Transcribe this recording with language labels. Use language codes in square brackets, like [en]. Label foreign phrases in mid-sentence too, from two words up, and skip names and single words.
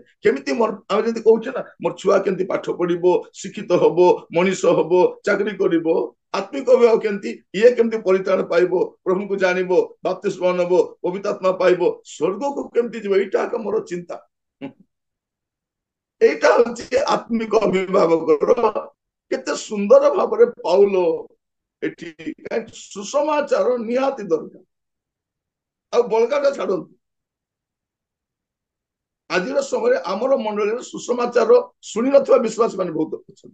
[or] କେମିତି ଆମେ ଯଦି କହୁଛେ ନା, ମୋର ଛୁଆ କେମିତି ପାଠ ପଢିବ, ଶିକ୍ଷିତ ହବ, ମଣିଷ ହବ, ଚାକିରି କରିବ, ଆତ୍ମିକ ଅଭିଭାବକ କେମିତି, ଇଏ କେମିତି ପରିତ୍ରାଣ ପାଇବ, ପ୍ରଭୁଙ୍କୁ ଜାଣିବ, ବାପ୍ତିସ୍ମ ନେବ, ପବିତ୍ରାତ୍ମା ପାଇବ, ସ୍ୱର୍ଗକୁ କେମିତି ଯିବ, ଏଇଟା ମୋର ଚିନ୍ତା। [bn] এইটা হচ্ছে আত্মিক অভিভাবকর। [or] କେତେ ସୁନ୍ଦର ଭାବରେ ପାଉଲ ଏଠି ସୁସମାଚାର ନିହାତି ଦରକାର। ଆଉ ବଳକାଟା ଛାଡନ୍ତୁ, ଆଜିର ସମୟରେ ଆମର ମଣ୍ଡଳୀରେ ସୁସମାଚାର ଶୁଣି ନଥିବା ବିଶ୍ୱାସୀ ମାନେ ବହୁତ ଅଛନ୍ତି।